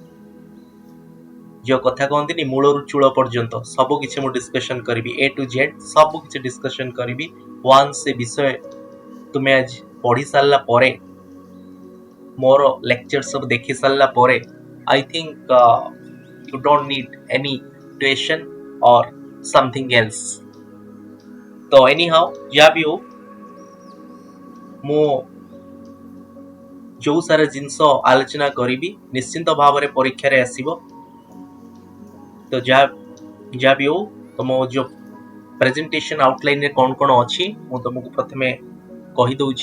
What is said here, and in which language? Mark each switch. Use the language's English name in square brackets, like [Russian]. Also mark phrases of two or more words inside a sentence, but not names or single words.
[Odia] ଯେଉଁ କଥା କହନ୍ତିନି ମୂଳରୁ ଚୂଳ ପର୍ଯ୍ୟନ୍ତ ସବୁ କିଛି ମୁଁ ଡିସ୍କସନ୍ କରିବି। [English] A to Z [Odia] ସବୁ କିଛି ଡିସ୍କସନ୍ କରିବି। ୱାନ୍ସ ସେ ବିଷୟ ତୁମେ ଆଜି ପଢ଼ି ସାରିଲା ପରେ, ମୋର ଲେକ୍ଚର ସବୁ ଦେଖି ସାରିଲା ପରେ, [English] I think you don't need any tuition or something else. [Odia] ତ anyhow ଯାହା ବି ହଉ, ମୁଁ ଯୋଉ ସାରା ଜିନିଷ ଆଲୋଚନା କରିବି ନିଶ୍ଚିନ୍ତ ଭାବରେ ପରୀକ୍ଷାରେ ଆସିବ। ତ ଯାହା ବି ହଉ, ତମ ଯୋଉ [English] presentation outlineରେ [Odia] କ'ଣ କ'ଣ ଅଛି ମୁଁ ତମକୁ ପ୍ରଥମେ କହିଦଉଛି।